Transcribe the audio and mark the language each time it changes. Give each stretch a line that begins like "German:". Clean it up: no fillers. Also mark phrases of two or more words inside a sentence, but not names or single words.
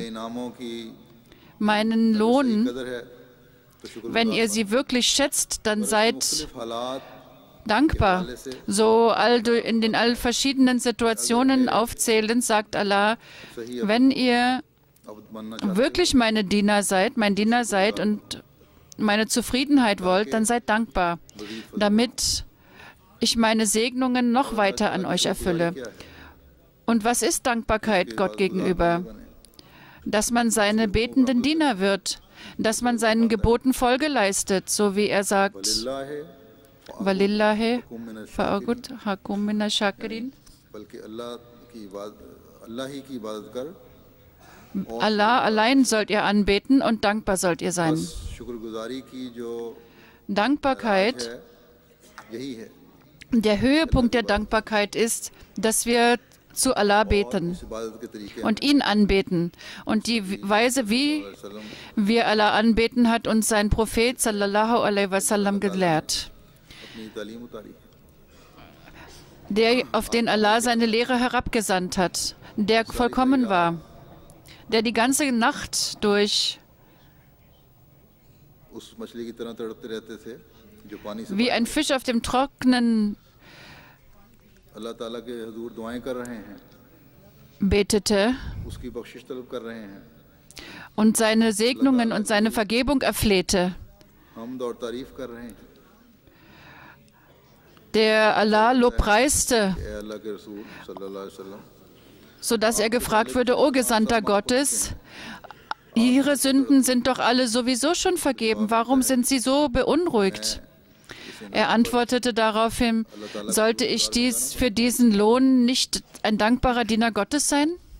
Urdu: انعاموں کی
German: Meinen Lohn,
Urdu: قدر ہے تو شکر
German: wenn ihr sie wirklich schätzt, dann seid
Urdu: مختلف حالات
German: dankbar. So in den all verschiedenen Situationen aufzählend, sagt Allah, wenn ihr
Urdu: عبد بننا چاہتے
German: wirklich meine Diener seid, mein Diener seid und meine Zufriedenheit wollt, dann seid dankbar, damit ich meine Segnungen noch weiter an euch erfülle. Und was ist Dankbarkeit Gott gegenüber? Dass man seine betenden Diener wird, dass man seinen Geboten Folge leistet, so wie er sagt,
Arabic: ولله فاعبد حكم من الشاكرين.
Urdu: بلکہ اللہ ہی کی عبادت کر,
German: Allah allein sollt ihr anbeten und dankbar sollt ihr sein.
Urdu: شکرگزاری کی جو
German: Dankbarkeit,
Urdu: ہے یہی ہے,
German: der Höhepunkt der Dankbarkeit ist, dass wir zu Allah beten
Urdu: اس عبادت کے طریقے
German: und ihn anbeten. Und die Weise, wie
Urdu: वसल्लम
German: wir Allah anbeten, hat uns sein Prophet
Arabic: صلى الله عليه وسلم
German: gelehrt,
Urdu: اپنی تعلیم اتاری,
German: auf den Allah seine Lehre herabgesandt hat, der vollkommen war, der die ganze Nacht durch
Urdu: اس مچھلی کی طرح تڑپتے رہتے تھے جو پانی سے
German: wie ein Fisch auf dem Trocknen
Urdu: اللہ تعالیٰ کے حضور دعائیں کر رہے ہیں,
German: betete
Urdu: اس کی بخشش طلب کر رہے ہیں,
German: und seine Segnungen und seine Vergebung erflehte.
Urdu: حمد اور تعریف کر رہے ہیں
German: der Allah lobpreiste,
Urdu: کہ اے اللہ کے رسول
Arabic: صلى الله عليه وسلم
German: sodass er gefragt würde, O Gesandter Gottes, Ihre Sünden sind doch alle sowieso schon vergeben. Warum sind Sie so beunruhigt? Er antwortete daraufhin, sollte ich für diesen Lohn nicht ein dankbarer Diener Gottes sein?